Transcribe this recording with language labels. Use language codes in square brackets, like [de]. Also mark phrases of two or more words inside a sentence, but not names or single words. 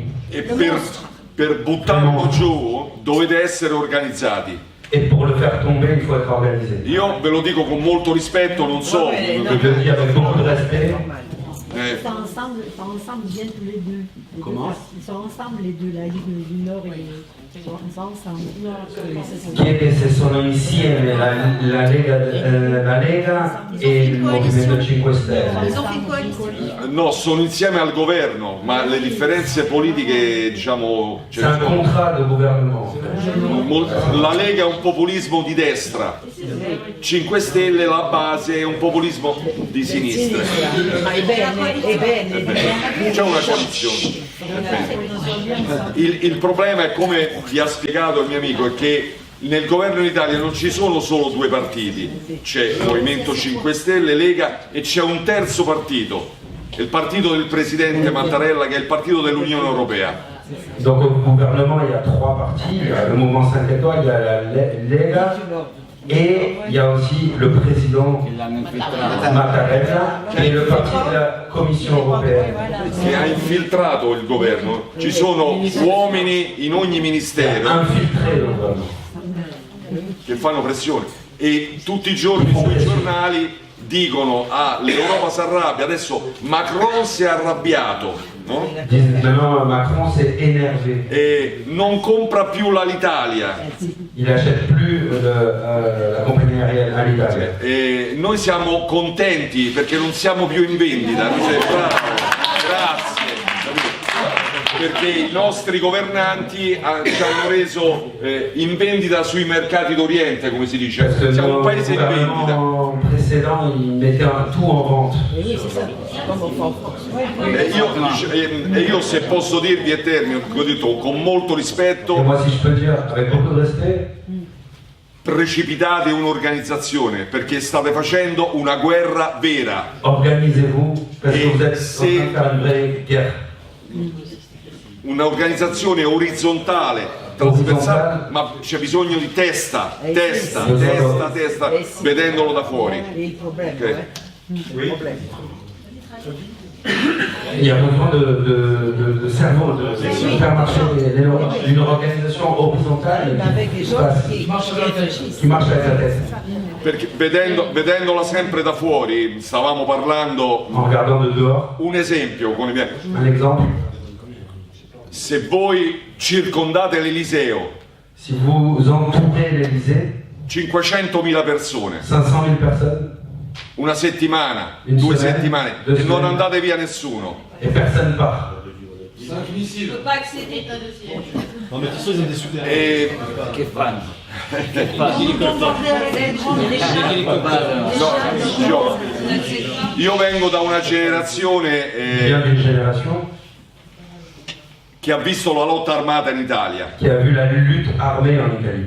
[it] E per buttarlo giù dovete essere organizzati. [fr] Et pour le faire tomber, il faut être organisé. [it] Io ve lo dico con molto rispetto, non so. [fr] Je le dis avec beaucoup de respect. Ils sont ensemble, ils viennent tous les deux. Comment? Ils sont ensemble les deux, la Ligue du Nord et ils sont ensemble. [it] Che sono insieme la Lega e il Movimento 5 Stelle. No, sono insieme al governo, ma le differenze politiche, diciamo... [fr] C'est un contrat de gouvernement. [it] La Lega è un populismo di destra, 5 Stelle la base è un populismo di sinistra. C'è una coalizione. Il problema è, come vi ha spiegato il mio amico, è che nel governo in Italia non ci sono solo 2 partiti, c'è Movimento 5 Stelle, Lega e c'è un terzo partito, il partito del presidente Mattarella, che è il partito dell'Unione Europea. [fr] Donc au gouvernement, il y a 3 partis, il y a le mouvement 5 étoiles, il y a la Lega et il y a aussi le président Mattarella et le parti de la Commission européenne. [it] Che ha infiltrato il governo, ci sono uomini in ogni ministero che fanno pressione e tutti i giorni sui giornali dicono l'Europa si arrabbia, adesso Macron si è arrabbiato, no? Macron si è énervé. E non compra più l'Alitalia. [fr] Il n'achète plus la compagnie aérienne Alitalia. [it] E noi siamo contenti perché non siamo più in vendita. Bravo, grazie. Perché i nostri governanti ci hanno reso in vendita sui mercati d'Oriente, come si dice. Siamo un paese in vendita. [fr] précédents, ils mettaient tout en vente. Oui, c'est ça. Comme on fait en France. [it] E io se posso dirvi a termine, come ho detto, con molto rispetto, [fr] Et moi, si je peux dire, avec beaucoup de respect, [it] precipitate un'organizzazione perché state facendo una guerra vera. [fr] organisez-vous, parce que vous êtes en train de faire une vraie guerre. [it] Un'organizzazione orizzontale, trasversale, ma c'è bisogno di testa, testa, vedendolo da fuori. Ok? [fr] Il y a besoin de cerveau, de faire marcher une organisation horizontale qui marche avec la tête. [it] Perché vedendola sempre da fuori, stavamo parlando, un esempio con i miei. [fr] Un exemple. [it] Se voi circondate l'Eliseo, [fr] si vous entourez l'Élysée, [it] 500.000 persone, [fr] 500.000 personnes, [it] una settimana, 2 settimane, e non andate via nessuno. [fr] Et personne part. 5 missiles. Faut pas accéder à de siège. Non, mais de toute façon, ils ont des souterrains. [it] Che fanno? Io vengo da una generazione che ha visto la lotta armata in Italia. [fr] Qui a vu la lutte armée en Italie.